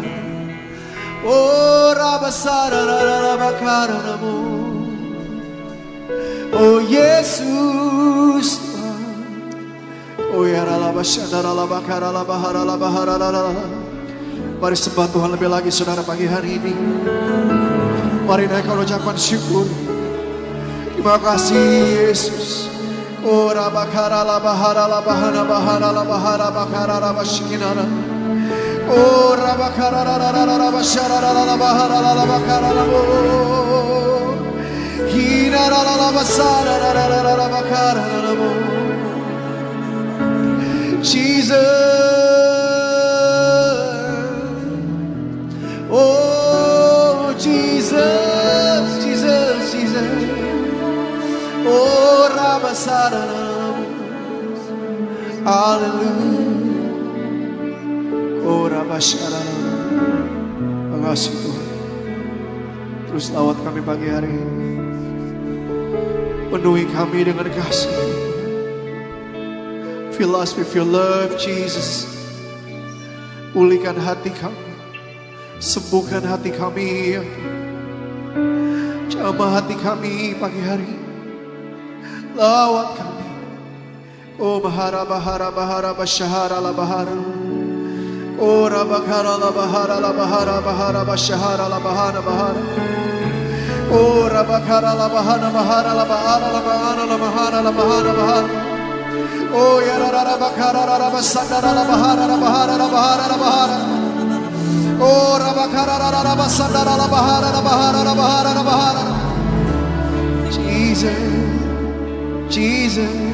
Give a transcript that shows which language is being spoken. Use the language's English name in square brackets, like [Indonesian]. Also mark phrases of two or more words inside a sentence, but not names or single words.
[Indonesian] Oh Rabasarararabakarabu, oh Yesus Tuhan. Oh ya Ralabasyarabakarabaharalabaharalabaharalabaharala. Mari sembah Tuhan lebih lagi saudara pagi hari ini. Mari naikkan ucapan syukur. Terima kasih Yesus. Oh Rabakaralabaharalabaharalabaharalabaharalabaharalabaharalabaharalabaharala. Oh Rabakaralabaharalabaharalabaharalabaharalabu. Hinaralabasararararabaharalabu. [English] Jesus, oh Jesus, Jesus, Jesus. Oh Rabasarararabu, haleluya. Oh Rabasyarararabu. [Indonesian] Terima kasih Tuhan. Terus lawat kami pagi hari ini. Penuhi kami dengan kasih. [English] Fill us with your love, Jesus. [Indonesian] Pulihkan hati kami. Sembuhkan hati kami. Jamah hati kami pagi hari. Lawat kami. Oh bahara bahara bahara basyahara la bahara. Oh rabakara la bahara la bahara bahara basyahara la bahara bahara. Oh rabakara la bahara bahara la bahara la bahara la bahara la bahara bahara. Oh ya rabakara rabasandara la bahara la bahara la bahara la bahara. Oh rabakara rabasandara la bahara la bahara la bahara la bahara. [English] Jesus, Jesus.